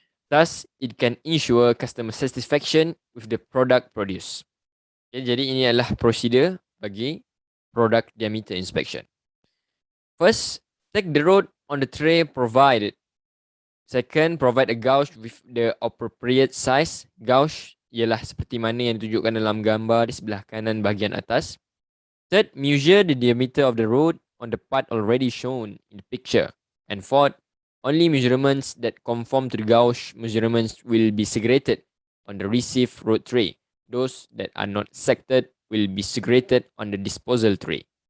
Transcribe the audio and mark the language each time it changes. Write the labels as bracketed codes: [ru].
[en] Thus, it can ensure customer satisfaction with the product produced. [ms] Okay, jadi ini adalah prosedur bagi product diameter inspection. [en] First, take the rod on the tray provided. Second, provide a gauge with the appropriate size. [ms] Gauge ialah seperti mana yang ditunjukkan dalam gambar di sebelah kanan bahagian atas. [en] Third, measure the diameter of the rod on the part already shown in the picture. And fourth, only measurements that conform to the gauge measurements will be segregated on the receive rod tray. Those that are not sected will be segregated on the disposal tray.